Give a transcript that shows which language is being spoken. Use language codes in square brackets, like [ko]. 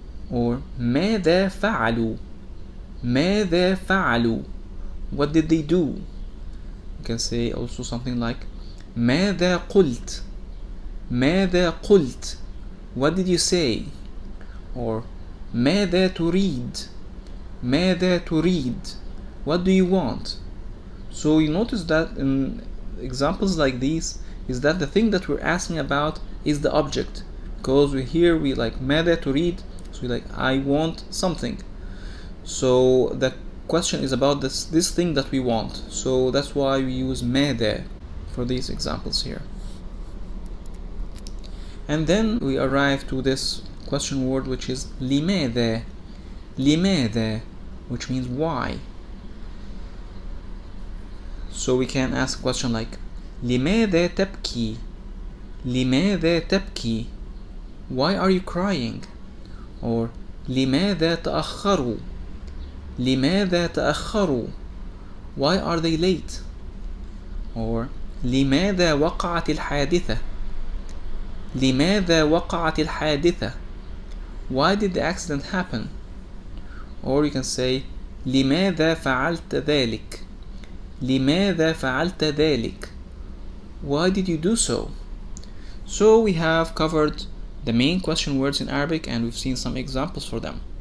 [ar] Or ماذا فعلوا? ماذا فعلوا? [en] What did they do? You can say also something like [ar] ماذا قلت? ماذا قلت? [en] What did you say? [ar] Or ماذا تريد? ماذا تريد? [en] What do you want? So you notice that in examples like these is that the thing that we're asking about is the object, because we like [ar] ماذا تريد, [en] so we like I want something. So the question is about this thing that we want, so that's why we use ماذا for these examples here. And then we arrive to this question word, which is لماذا. لماذا, which means why. So we can ask a question like [ar] لماذا تبكي. لماذا تبكي, [en] why are you crying? [ar] Or لماذا تأخروا. لماذا تأخروا, [en] why are they late? [ar] Or لماذا وقعت الحادثة. لماذا وقعت الحادثة, [en] why did the accident happen? Or you can say [ar] لماذا فعلت ذلك. لماذا فعلت ذلك, [en] why did you do so? So we have covered the main question words in Arabic, and we've seen some examples for them.